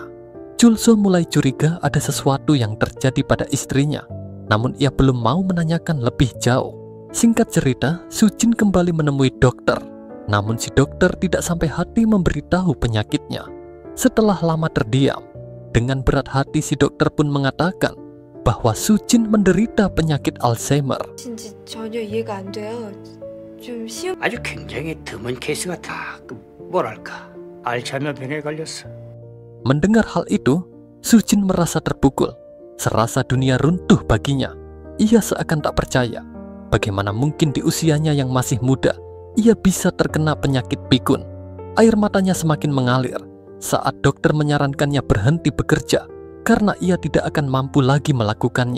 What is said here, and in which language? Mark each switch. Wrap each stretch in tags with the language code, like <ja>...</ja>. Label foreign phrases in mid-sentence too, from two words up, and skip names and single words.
<id>Chulso mulai curiga ada sesuatu yang terjadi pada istrinya, namun ia belum mau menanyakan lebih jauh. Singkat cerita, Sujin kembali menemui dokter. Namun si dokter tidak sampai hati memberitahu penyakitnya. Setelah lama terdiam, dengan berat hati si dokter pun mengatakan bahwa Sujin menderita penyakit Alzheimer.</id> <ko>진지 전혀 이해가 안 돼요. 좀 시험 아주 굉장히 드문 케이스 같아. 뭐랄까 알츠하이머 병에 걸렸어.</ko> <id>Mendengar hal itu, Sujin merasa terpukul. Serasa dunia runtuh baginya. Ia seakan tak percaya. Bagaimana mungkin di usianya yang masih muda, ia bisa terkena penyakit pikun. Air matanya semakin mengalir saat dokter menyarankannya berhenti bekerja karena ia tidak akan mampu lagi melakukannya.</id>